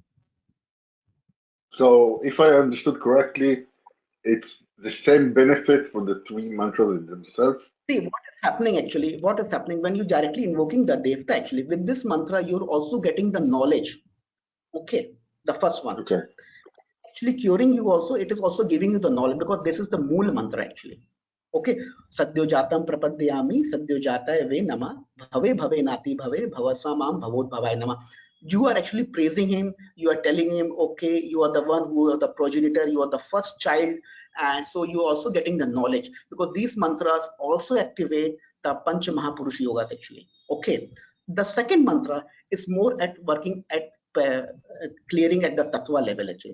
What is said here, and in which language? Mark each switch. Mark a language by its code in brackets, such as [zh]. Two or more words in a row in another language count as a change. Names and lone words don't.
[en] So if I understood correctly, it's the same benefit for the 3 mantras themselves. See, what is happening actually, what is happening when you directly invoking the Devta actually, with this mantra, you're also getting the knowledge. Okay, the first one. Okay. Actually curing you also, it is also giving you the knowledge, because this is the [hi] मूल मंत्र [en] actually. [sa] Okay, सद्योजातं प्रपद्यामि, सद्योजाताय वै नमः, भवे भवे नाति भवे, भवस्वमां भवोद्भवाय नमः. [en] You are actually praising him. You are telling him, okay, you are the one who are the progenitor, you are the first child, and so you are also getting the knowledge, because these mantras also activate the Panch Mahapurush yogas actually. Okay, the second mantra is more at working at clearing at the tattva level actually.